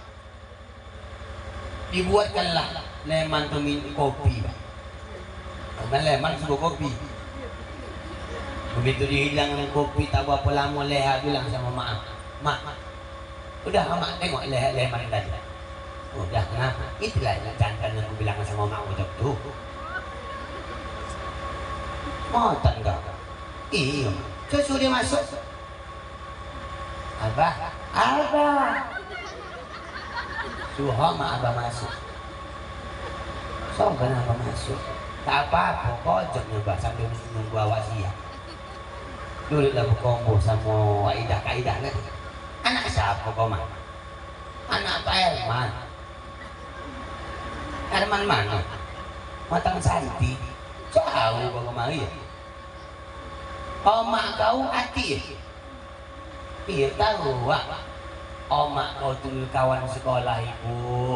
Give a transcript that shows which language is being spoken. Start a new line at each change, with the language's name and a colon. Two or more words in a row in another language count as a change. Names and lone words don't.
Malay: Dibuatkanlah Leman tu minum kopi. Karena Leman suruh kopi. Begitu dihilang kopi tak berapa lama Leha bilang sama mak. Mak, udah mak tengok Leman tadi. Udah kenapa? Itulah jantan yang aku bilang sama mak macam tu. Mau tangga? Iya. Suruh dia masuk. Abah, Abah. Suruh mak Abah masuk. So kenapa masuk? Tak apa-apa, kocoknya bah sambil menunggu awak siap. Dulu lah berkombo sama Kaidah kan? Anak siapa kau mak? Anak Pak Herman. Herman mana? Matang Santi. Jauh kau kemari ya? Omak kau hati ya? Iya tahu wak. Omak kau dulu kawan sekolah ibu.